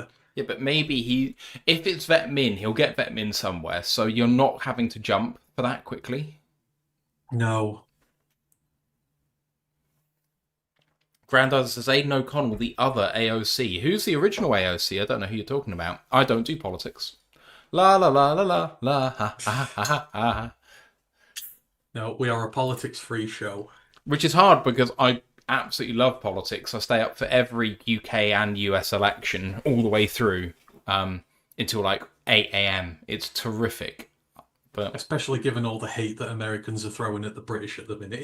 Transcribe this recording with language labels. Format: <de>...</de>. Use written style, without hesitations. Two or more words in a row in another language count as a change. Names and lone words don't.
<en>Yeah, but maybe if it's vet min, he'll get vet min somewhere, so you're not having to jump for that quickly. No. Grandad says Aidan O'Connell, the other AOC. Who's the original AOC? I don't know who you're talking about. I don't do politics. La la la la la la ha ha ha ha ha. No, we are a politics-free show. Which is hard because I absolutely love politics. I stay up for every UK and US election all the way through until like 8 a.m. It's terrific. But Especially given all the hate that Americans are throwing at the British at the minute.</en>